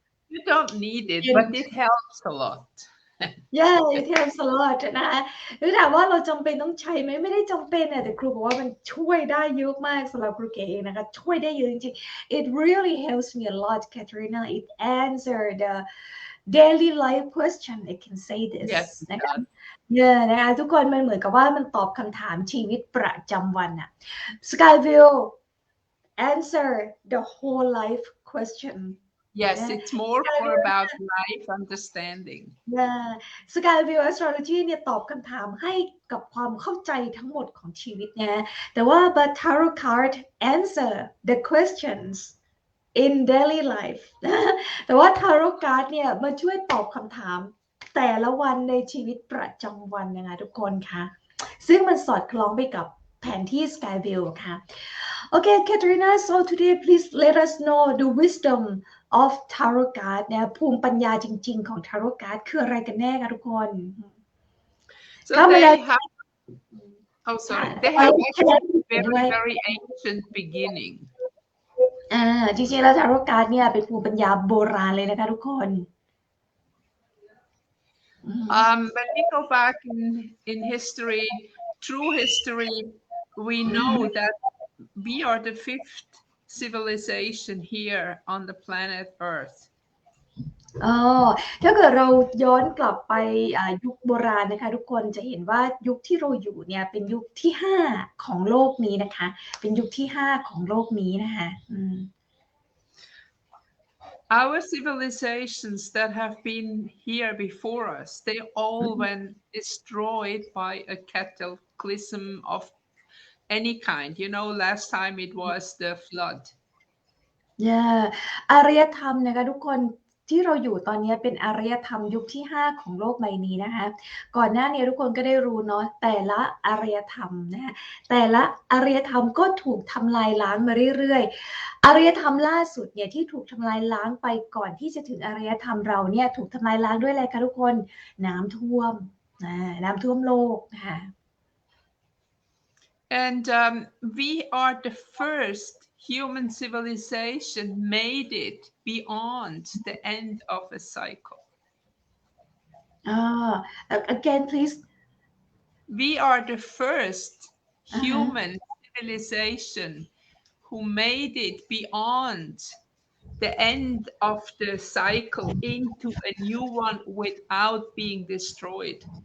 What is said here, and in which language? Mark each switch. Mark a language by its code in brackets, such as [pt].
[en] You don't need it, but it helps a lot. Yeah, it helps a lot [th] นะคะหรือถามว่าเราจำเป็นต้องใช้ไหมไม่ได้จำเป็นนะแต่ครูบอกว่ามันช่วยได้เยอะมากสำหรับครูเก๋เองนะคะช่วยได้เยอะจริงๆ [en] It really helps me a lot, Katharina. It answered the daily life question. I can say this Yes, [th] นะคะเนี่ยนะคะทุกคนมันเหมือนกับว่ามันตอบคำถามชีวิตประจำวันอะ [en] SkyView answer the whole life question. yes, [th] นะ [en] it's more for about life understanding. [th] SkyView Astrology เนี่ยตอบคำถามให้กับความเข้าใจทั้งหมดของชีวิตนะแต่ว่า [en] but tarot card answer the questions in daily life [th] แต่ว่า tarot card เนี่ยมาช่วยตอบคำถามแต่ละวันในชีวิตประจำวันนะคะทุกคนคะซึ่งมันสอดคล้องไปกับแผนที่ SkyView ค่ะ [en] Okay, Katharina, so today please let us know the wisdom of tarot card [th] นะภูมิปัญญาจริงๆของ tarot card คืออะไรกันแน่คะทุกคน [en] So they have, oh sorry, they have actually very ancient beginning. [th] จริงๆแล้ว tarot card เนี่ยเป็นภูมิปัญญาโบราณเลยนะคะทุกคน [en] When we go back in history, true history, we know that we are the fifth civilization here on the planet Earth. [th] ถ้าเกิดเราย้อนกลับไปยุคโบราณนะคะทุกคนจะเห็นว่ายุคที่เราอยู่เนี่ยเป็นยุคที่5ของโลกนี้นะคะเป็นยุคที่5ของโลกนี้นะคะ [en] Our civilizations that have been here before us, they all went destroyed by a cataclysm of any kind. You know, last time it was the flood. [th] อารยธรรมนะคะทุกคนที่เราอยู่ตอนนี้เป็นอารยธรรมยุคที่5ของโลกใบนี้นะคะก่อนหน้านี้ทุกคนก็ได้รู้เนาะแต่ละอารยธรรมนะคะแต่ละอารยธรรมก็ถูกทำลายล้างมาเรื่อยๆอารยธรรมล่าสุดเนี่ยที่ถูกทำลายล้างไปก่อนที่จะถึงอารยธรรมเราเนี่ยถูกทำลายล้างด้วยอะไรคะทุกคนน้ำท่วมโลกนะคะ [en] And we are the first human civilization made it beyond the end of a cycle. Again, please. We are the first human civilization who made it beyond the end of the cycle into a new one without being destroyed.